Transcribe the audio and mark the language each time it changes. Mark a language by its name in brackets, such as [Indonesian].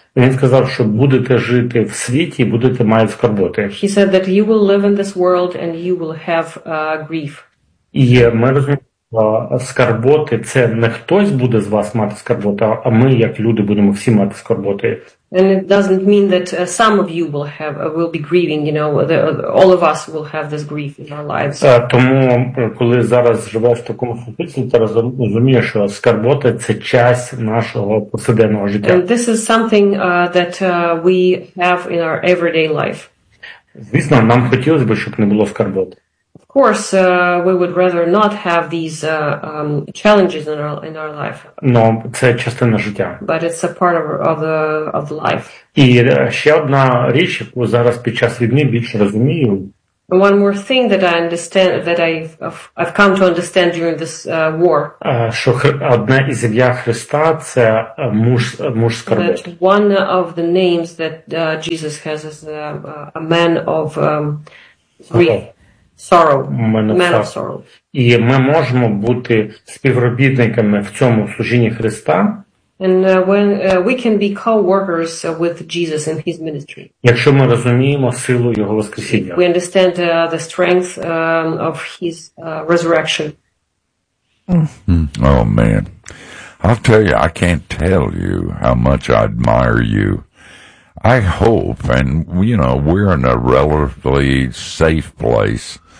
[Ukrainian] Він сказав, що будете жити в світі, будете мати скорботи. [English] He said that you will live in this world and you will have grief. [Ukrainian] І ми розуміємо, скорботи – це не хтось буде з вас мати скорботи, а ми, як люди, будемо всі мати скорботи. [English] And it doesn't mean that some of you will be grieving, you know, all of us will have this grief in our lives. [Ukrainian] Тому, коли зараз живеш в такому ситуації, ти розумієш, що скорботи – це часть нашого повсякденного життя. [English] And this is something that we have in our everyday life. [Ukrainian] Звісно, нам хотілося б, щоб не було скорботи. [English] Of course, we would rather not have these challenges in our life. [Ukrainian] Но це частина життя. [English] But it's a part of the life. [Ukrainian] І ще одна річ, яку зараз під час війни більше розумію. [English] One more thing that I understand, that I've come to understand during this war. [Ukrainian] Що одна із ім'я Христа – це муж скорботи. [English] That one of the names that Jesus has is a man of grief. Sorrow. [Ukrainian] І ми можемо бути співробітниками в цьому служінні Христа. [English] And when we can be co-workers with Jesus in his ministry. [Ukrainian] Якщо ми розуміємо силу його воскресіння. [English] We understand the strength of his resurrection. Oh man. I'll tell you, I can't tell you how much I admire you. I hope, and you know, we're in a relatively safe place.